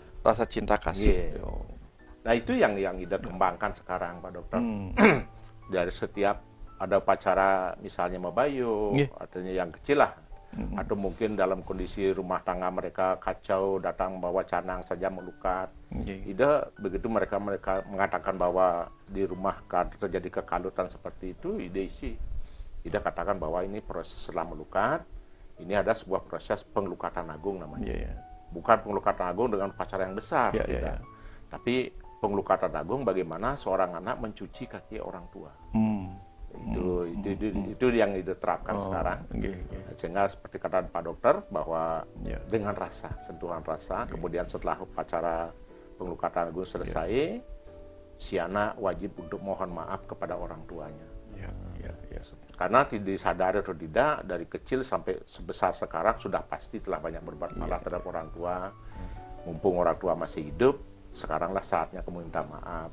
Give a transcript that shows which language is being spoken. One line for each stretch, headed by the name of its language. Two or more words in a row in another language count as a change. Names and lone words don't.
Indonesian: Rasa cinta kasih. Nah, itu yang Ida kembangkan sekarang, Pak Dokter. Dari setiap ada upacara misalnya Mabayu, artinya yang kecil lah. Atau mungkin dalam kondisi rumah tangga mereka kacau, datang bawa canang saja melukat. Ida begitu mereka mengatakan bahwa di rumah terjadi kekalutan seperti itu, Ida katakan bahwa ini proses setelah melukat, ini ada sebuah proses pengelukatan agung namanya. Bukan pengelukatan agung dengan upacara yang besar, tapi pengelukatan agung bagaimana seorang anak mencuci kaki orang tua. Itu yang diterapkan sekarang. Sehingga seperti kata Pak Dokter bahwa dengan rasa, sentuhan rasa, kemudian setelah upacara pengelukatan agung selesai, si anak wajib untuk mohon maaf kepada orang tuanya. Karena tidak disadari atau tidak, dari kecil sampai sebesar sekarang sudah pasti telah banyak berbuat salah terhadap orang tua. Mumpung orang tua masih hidup, sekaranglah saatnya kamu minta maaf.